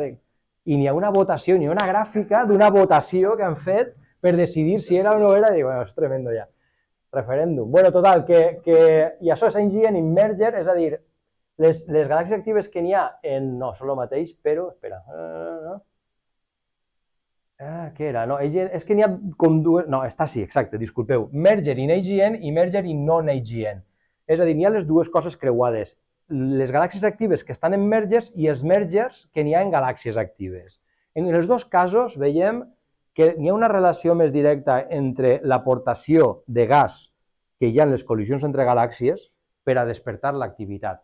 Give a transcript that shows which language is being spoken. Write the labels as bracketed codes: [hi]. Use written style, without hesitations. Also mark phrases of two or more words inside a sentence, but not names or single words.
[ca] I n'hi ha una votació, n'hi ha una gràfica d'una votació que han fet per decidir si era o no era. Dic, bueno, és tremendo ja. Referèndum. Bueno, total, i això és [en] AGN in merger, [ca] és a dir, les galàxies actives que n'hi ha en... No, són el mateix, però... Espera. Què era? No, és que n'hi ha com dues... No, està sí, exacte, disculpeu. [en] Merger in AGN i merger in non-AGN. [ca] És a dir, n'hi ha les dues coses creuades. Les galàxies actives que estan en mergers i els mergers que n'hi ha en galàxies actives. En els dos casos veiem que hi ha una relació més directa entre l'aportació de gas que hi ha en les col·lisions entre galàxies per a despertar l'activitat.